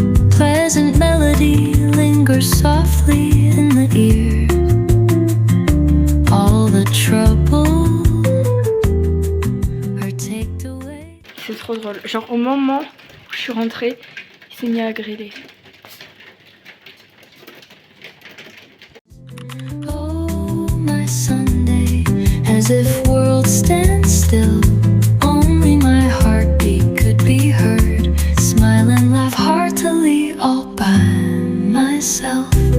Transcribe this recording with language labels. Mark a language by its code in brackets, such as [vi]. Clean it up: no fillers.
[en] Pleasant melody lingers softly in the ear. All the trouble are taken away. [fr] C'est trop drôle. Genre au moment où je suis rentrée, il s'est mis à grêler. [en] Oh my Sunday, as if world stands still. Only my heartbeat could be heard. Smile and laugh heartily all by myself.